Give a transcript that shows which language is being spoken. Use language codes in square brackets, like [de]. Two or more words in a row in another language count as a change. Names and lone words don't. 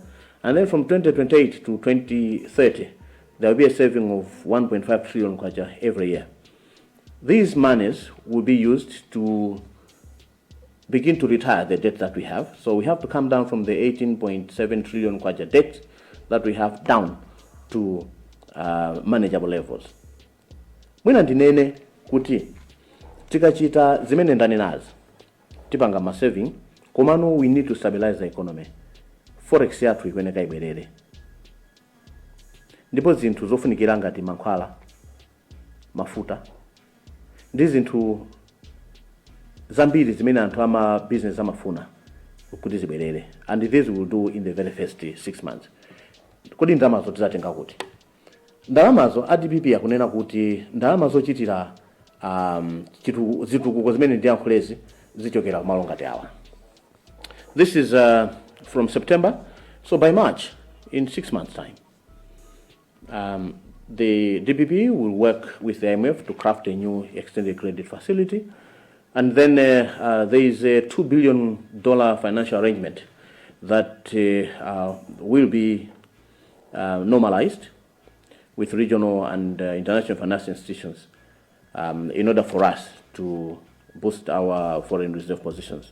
[en] And then from 2028 to 2030, there will be a saving of 1.5 trillion kwacha every year. These monies will be used to begin to retire the debt that we have. So we have to come down from the 18.7 trillion kwacha debt that we have down to manageable levels. [ny] Mwina ndinene kuti tikachita zimene ndani nazi tipanga ma saving, komano [en] we need to stabilize the economy. [ny] Forex yathu ikweneka ibwerere. Ndipo zinthu zofunikira ngati mankhwala, mafuta, ndi zinthu zambiri zimene anthu ama business amafuna kuti zibwerere. [en] And this we will do in the very first 6 months. [ny] Kodi ndalamazo tizatenga kuti? Ndalamazo DPP yakunena kuti ndalama zochitira zitukuko zimene ndi yankhulezi zichokera kumalo ngati awa. [en] This is from September, so by March, in 6 months' time, the DPP will work with the IMF to craft a new extended credit facility, and then there is a $2 billion financial arrangement that will be normalized with regional and international financial institutions in order for us to boost our foreign reserve positions.